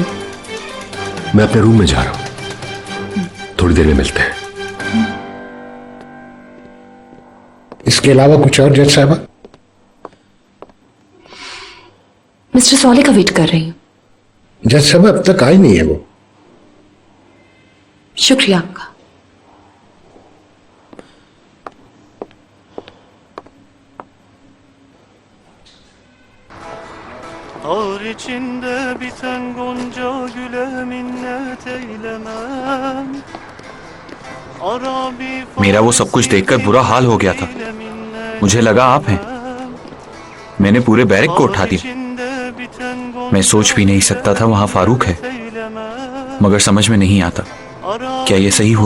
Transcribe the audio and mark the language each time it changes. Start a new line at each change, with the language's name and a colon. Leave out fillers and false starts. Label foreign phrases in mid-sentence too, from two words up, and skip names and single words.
Hindi: मैं अपने रूम में जा रहा हूं, थोड़ी देर में मिलते हैं। इसके अलावा कुछ और जज साहबा? मिस्टर सॉले का वेट कर रही हूँ। जज साहबा अब तक आई नहीं है वो। शुक्रिया आपका।
Turkish: Ağır içinde biten gonca güle minnet eylemem.
Hindi: मेरा वो सब कुछ देखकर बुरा हाल हो गया था। मुझे लगा आप हैं। मैंने पूरे बैरक को उठा दिया। मैं सोच भी नहीं सकता था वहां फारूक है, मगर समझ में नहीं आता क्या ये सही हुआ।